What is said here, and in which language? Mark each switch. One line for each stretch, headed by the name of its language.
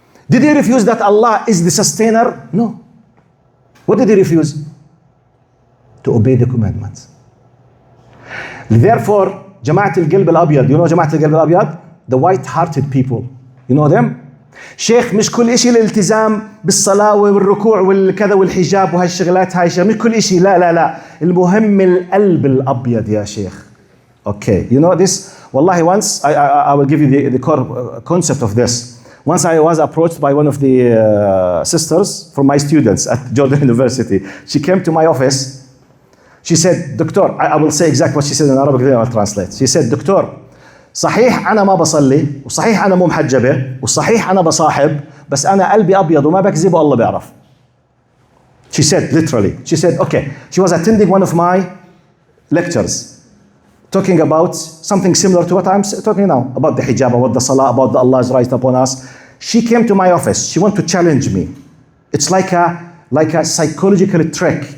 English: Did he refuse that Allah is the sustainer? No. What did he refuse? To obey the commandments. Therefore, Jama'at al-Qalb al-Abyad, you know Jama'at al-Qalb al-Abyad? The white-hearted people. You know them?
Arabic: شيخ مش كل إشي الالتزام بالصلاة والركوع والكذا والحجاب وهالشغلات هاي مش كل إشي لا المهم القلب الأبيض يا شيخ
English: Okay, you know this, wallahi, once, I will give you the core concept of this. Once I was approached by one of the sisters from my students at Jordan University. She came to my office. She said, Doctor, I will say exactly what she said in Arabic, then I'll translate. She said, Doctor,
Arabic: صحيح أنا ما بصلي وصحيح أنا مو محجبة وصحيح أنا بصاحب بس أنا قلبي أبيض وما بكذب والله بيعرف.
English: She said, literally, she said, okay, she was attending one of my lectures, talking about something similar to what I'm talking now, about the hijab, about the salah, about the Allah's right upon us. She came to my office. She wanted to challenge me. It's like a psychological trick.